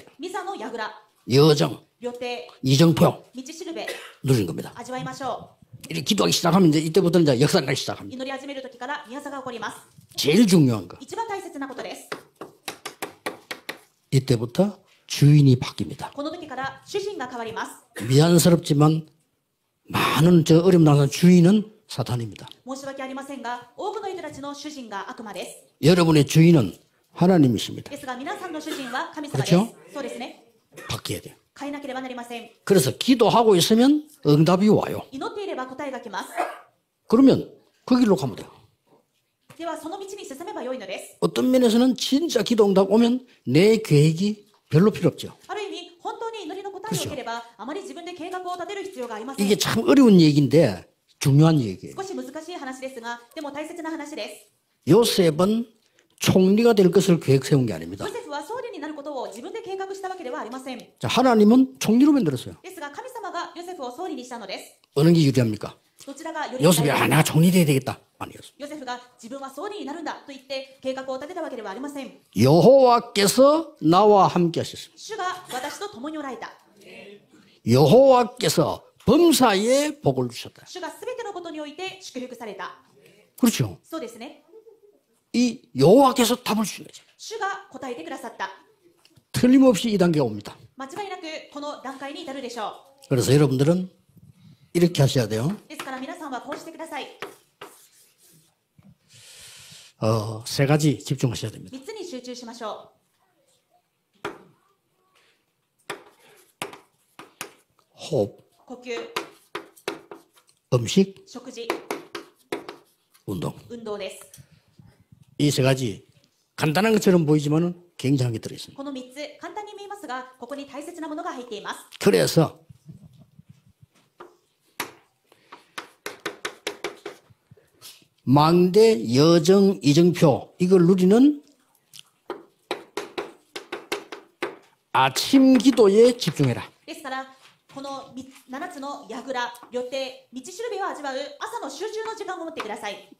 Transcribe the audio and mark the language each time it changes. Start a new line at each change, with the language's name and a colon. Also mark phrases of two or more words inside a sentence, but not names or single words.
Japanese: う。ミサの櫓、
Korean: 여정,
Japanese: 旅程、
Korean: 이정표
Japanese: 道しるべ、
Korean: 누린 겁니다.
Japanese: 味わいましょ
Korean: 이렇게 기도하기 시작하면 이제 이때부터 이제 역사가 나기
Japanese: う。
Korean: 시작합니다.
Japanese: 祈り始める時から宮座が起こります。
Korean: 제일 중요한 거
Japanese: 一番大切なことです。
Korean: 이때부터 주인이 바뀝니다.
Japanese: この時から主人が変わります。
Korean: 미안스럽지만 많은 저 어려움 당한 주인은 사탄입니다.
Japanese: 申し訳ありませんが、多くの人たちの主人が悪魔です。
Korean: 여러분의 주인은 하나님이십니다.
Japanese: ですが皆さんの主人は神様です。
Korean: 그렇죠
Japanese: そうですね。
Korean: 바뀌어야 돼요.
Japanese: 変えなければなりません。
Korean: 그래서 기도하고 있으면 응답이 와요.
Japanese: 祈っていれば答えが来ます。
Korean: 그러면 그 길로 가면 돼요.
Japanese: ではその道に進めばよいのです。
Korean: 어떤 면에서는 진짜 기도 응답 오면 내 계획이 별로 필요 없죠.
Japanese: ある意味、本当に祈りの答えを受ければ、あまり自分で計画を立てる必要がありません。
Korean: 이게 참 어려운 얘기인데 중요한 얘기예요.
Japanese: 少し難しい話ですが、でも大切な話です。
Korean: 요셉은 총리가 될 것을 계획 세운 게 아닙니다.
Japanese: ヨセフは総理になることを自分で計画したわけではありません。
Korean: 자, 하나님은 총리로 만들었어요.
Japanese: ですが神様がヨセフを総理にしたのです。
Korean: 어느 게 유리합니까?
Japanese: どちらがより
Korean: 요셉이 내가 총리 돼야 되겠다. 아니었어요.
Japanese: ヨセフが自分は総理になるんだと言って計画を立てたわけではありません。
Korean: 여호와께서 나와 함께 하셨습니다.
Japanese: 主が私と共におられた。
Korean: 여호와께서 범사에 복을 주셨다.
Japanese: 主がすべてのことにおいて祝福された。
Korean: 그렇죠.
Japanese: そうですね。
Korean: 이 여호와께서 답을 주신 거죠.
Japanese: 主が答えてくださった。
Korean: 틀림없이 이 단계가 옵니다.
Japanese: 間違いなくこの段階に至るでしょ
Korean: 그래서 여러분들은 이렇게 하셔야 돼요.
Japanese: う。ですから皆さんはこうしてください。
Korean: 세 가지 집중하셔야 됩니다.
Japanese: 3つに集中しましょ
Korean: 호흡,
Japanese: う。呼吸、
Korean: 음식,
Japanese: 食事、
Korean: 운동.
Japanese: 運動です。
Korean: 이 세 가지 간단한 것처럼 보이지만 굉장하게 들어있습니다.
Japanese: この3つ、簡単に見えますが、ここに大切なものが入っています。
Korean: 그래서 망대, 여정, 이정표 이걸 누리는 아침 기도에 집중해라.
Japanese: ですから、この7つの櫓、旅程、道しるべを味わう朝の集中の時間を持ってください。